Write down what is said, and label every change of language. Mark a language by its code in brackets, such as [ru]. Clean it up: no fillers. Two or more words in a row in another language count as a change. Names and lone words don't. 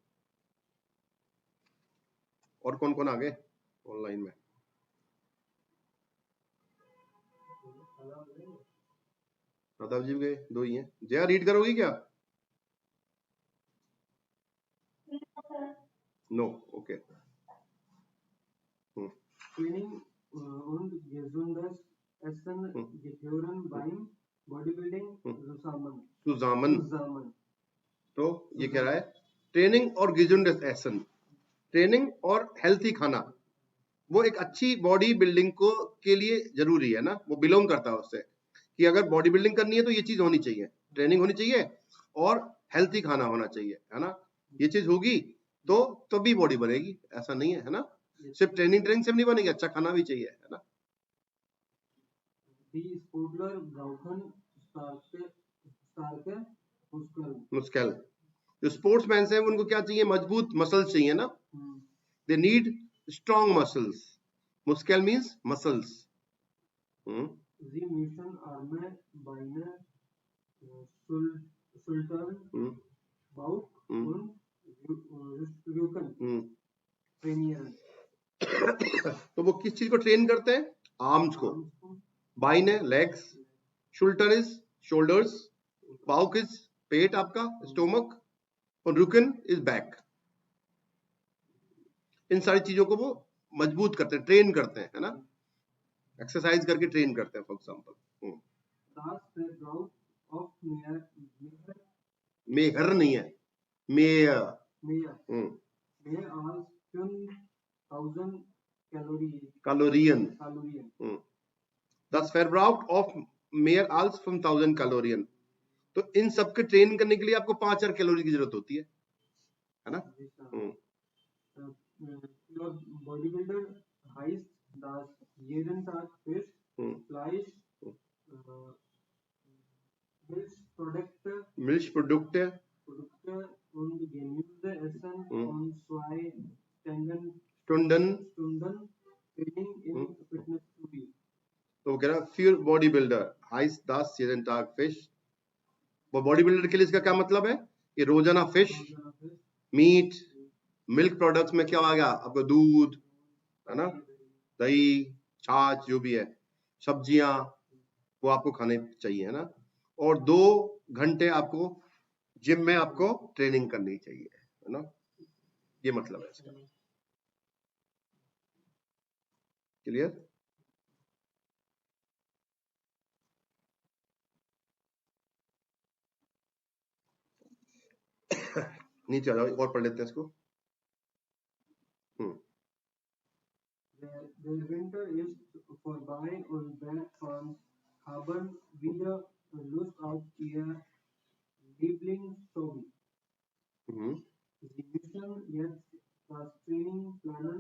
[hi] और कौन कौन आ गए ऑनलाइन में? प्रताप जी गए, 2 ही हैं। जया रीड करोगी क्या? नो, ओके। [de] Training und gesundes Essen gehören beim Bodybuilding zusammen. [hi] तो ये कह रहा है ट्रेनिंग और [de] gesundes Essen, [hi] ट्रेनिंग और हेल्थी खाना वो एक अच्छी [en] body building [hi] को के लिए जरूरी है ना, वो बिलोंग करता है उससे कि अगर [en] body building [hi] करनी है तो ये चीज होनी चाहिए, ट्रेनिंग होनी चाहिए और हेल्थी खाना होना चाहिए, है ना। ये चीज होगी तो तभी बॉडी बनेगी, ऐसा नहीं है ना, सिर्फ ट्रेनिंग से नहीं बनेगी, अच्छा खाना भी चाहिए, है ना। [de] Die Sportler brauchen starke [hi] मुस्कल, जो स्पोर्ट्समैन है उनको क्या चाहिए, मजबूत मसल्स चाहिए ना, [en] they need strong muscles, [hi] मुस्कल [en] means muscles. [de] Sie müssen Arme, Beine, Schultern, Bauch und Rücken trainieren. [hi] तो वो किस चीज को ट्रेन करते हैं, आर्म्स को, बाइन है लेग्स, [en] shoulder is shoulders, [hi] बाउक इज पेट आपका स्टोमक, और रुकन [en] is back. [hi] इन सारी चीजों को वो मजबूत करते हैं, ट्रेन करते हैं, है ना, एक्सरसाइज करके ट्रेन करते हैं। [en] for example [hi] मेहर नहीं है, मेयर, कैलोरियन, [de] das Verbrauch of mehr als 5000 Kalorien। [hi] तो इन सब के ट्रेन करने के लिए आपको 5000 कैलोरी की जरूरत होती है ना। [de] Bodybuilder heißt, dass jeden Tag Fisch, Fleisch, Milchprodukte und Gemüse essen und 2 Stunden Training im Fitnessstudio. [hi] तो कह रहा फिर [en] body builder [de] heißt das jeden Tag Fisch। [hi] वो [en] body builder [hi] के लिए इसका क्या मतलब है कि रोजाना फिश, मीट, [en] milk products [hi] में क्या आ गया आपको, दूध, है ना, दही, छाछ, जो भी है, सब्जियां, वो आपको खाने चाहिए, है ना। और 2 घंटे आपको जिम में आपको ट्रेनिंग करनी चाहिए, है ना, ये मतलब है इसका। क्लियर? नीचे आ जाओ, एक और पढ़ लेते हैं इसको। [de] Der Winter ist vorbei und Bergfans haben wieder Lust auf ihr Lieblingshobby. Sie müssen jetzt das Training planen.